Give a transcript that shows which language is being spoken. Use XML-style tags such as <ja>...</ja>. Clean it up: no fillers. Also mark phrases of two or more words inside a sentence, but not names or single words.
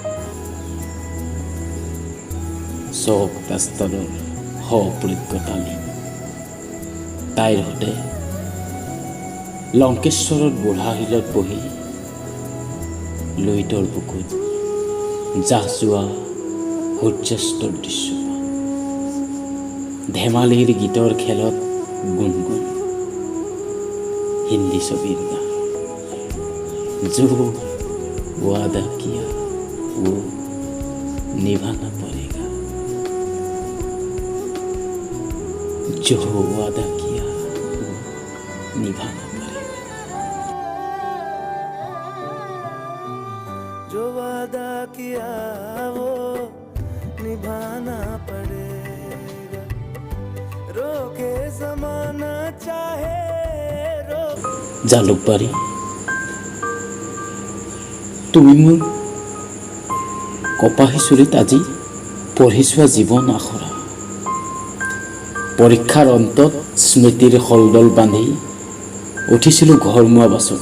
<as>চক দাস্তাৰৰ সপ্ৰজ্ঞতালী তাইৰ সতে লংকেশ্বৰত বুঢ়া শিলত বহি লুইতৰ বুকুত জাহ যোৱা সূৰ্যাস্তৰ দৃশ্যপান, ধেমালিৰ গীতৰ খেলত গুণগুণ হিন্দী ছবিৰ গান,</as> <hi>जो वादा किया वो निभाना पड़ेगा, जो वादा किया वो निभाना पड़ेगा, जो वादा किया वो निभाना पड़ेगा, रोके ज़माना चाहे</hi> <as>জালুকবাৰী, তুমি মোৰ কপাহী চুলিত আজি পঢ়ি চোৱা জীৱন আখৰা। পৰীক্ষাৰ অন্তত স্মৃতিৰ শলডল বান্ধি উঠিছিলোঁ ঘৰমুৱা বাছত।</as>